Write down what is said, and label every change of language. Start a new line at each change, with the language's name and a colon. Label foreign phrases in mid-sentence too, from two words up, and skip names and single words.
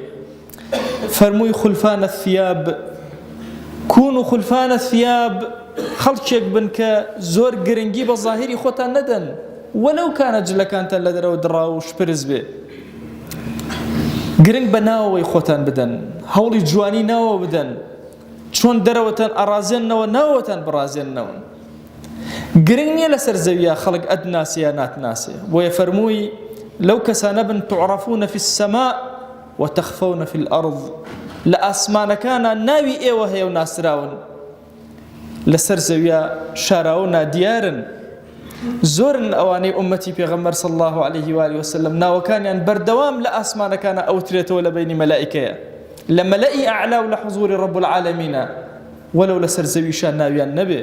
Central Kurdish: فەرمووی
Arabic: خولفانە الثیاب، كونوا خلفان الثياب،
Central Kurdish: خەڵکێک بن کە زۆر گرنگی بە ظاهری خۆتان نەدەن وەلەو کانە جلەکانتان لە دەرەوە دڕا و شپرز بێ. گرنگ بە ناوەوەی خۆتان بدەن، هەوڵی جوانی ناوە بدەن، چۆن دەرەوەتان ئەڕازێننەوە ناوەتان بڕازێننەوە. گرنگ نییە لەسەر زەویە خەڵک ئەتناسێ یا ناتناسێ. بۆیە فەرمووی لەو کەسانە بن
Arabic: تعرفون في السماء وتخفون في الأرض،
Central Kurdish: لە ئاسمانەکانە ناوی ئێوە هەیە و ناسراون، لەسەر زەویە شاراوە نادیارن. زۆرن ئەوانەی ئومەتی پێغەمبەر
Arabic: صلی الله عليه و آله وسلم
Central Kurdish: ناوەکانیان بەردەوام لە ئاسمانەکانە ئەوترێتەوە لە بینی مەلائیکەیە، لە مەلەئی ئەعلا و لە حوزوری
Arabic: رب العالمینە،
Central Kurdish: وەلەو لەسەر زەویشان ناویان نەبێ.